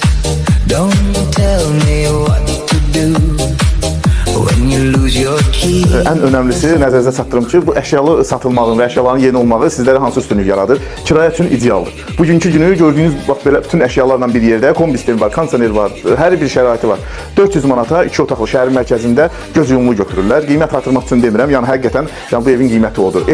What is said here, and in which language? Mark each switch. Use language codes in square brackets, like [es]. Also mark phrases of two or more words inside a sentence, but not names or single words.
[en] Don't tell me what to do when you lose your key. [az] Ən önəmlisi nəzərinizə çatdırım ki, bu əşyalı satılmağın və əşyaların yeni olmağı sizlərə hansı üstünlük yaradır? Kirayə üçün idealdır. Bugünkü günü gördüyünüz bax belə bütün əşyalarla bir yerdə kombi sistemi var, kondisioner var, hər bir şəraiti var. 400 manata 2 otaqlı şəhərin mərkəzində göz yumulu götürürlər. Qiymət artırmaq üçün demirəm, yəni həqiqətən bu evin qiyməti odur.